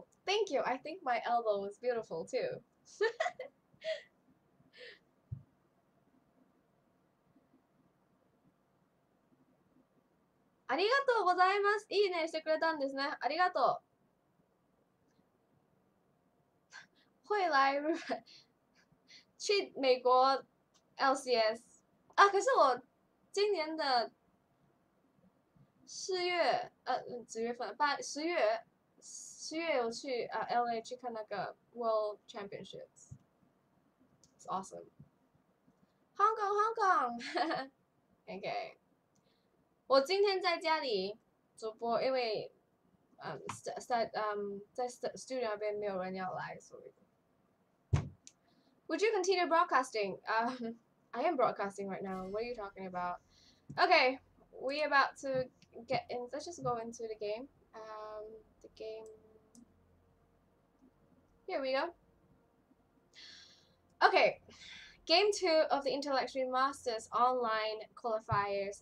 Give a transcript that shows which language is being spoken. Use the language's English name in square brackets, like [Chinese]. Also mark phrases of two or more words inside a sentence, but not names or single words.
[English] Thank you. I think my elbow is beautiful too. [Japanese] ありがとうございます。いいねしてくれたんですね。ありがとう。 [Chinese] 会来日本。去美国 LCS 啊，可是我今年的4月几月份10月有去LA 去看那个 World Championships. [English] It's awesome. Hong Kong. [Chinese] OK. 我今天在家里主播，因为在 studio 那边没有人要来，所以。 [English] Would you continue broadcasting? I am broadcasting right now. What are you talking about? Okay, we about to get in. Let's just go into the game. The game. Here we go. Okay, game 2 of the Intellectual Masters online qualifiers.